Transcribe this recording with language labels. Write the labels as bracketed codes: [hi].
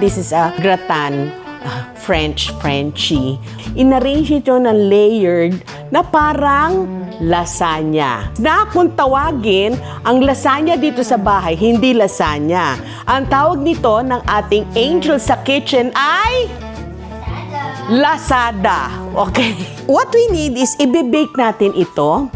[en] This is a gratin, Frenchy. [tl] In-arrange ito ng layered na parang lasagna. Na kung tawagin, ang lasagna dito sa bahay, hindi lasagna. Ang tawag nito ng ating angel sa kitchen ay Lazada. [en] Okay. What we need is [tl] i-bake natin ito.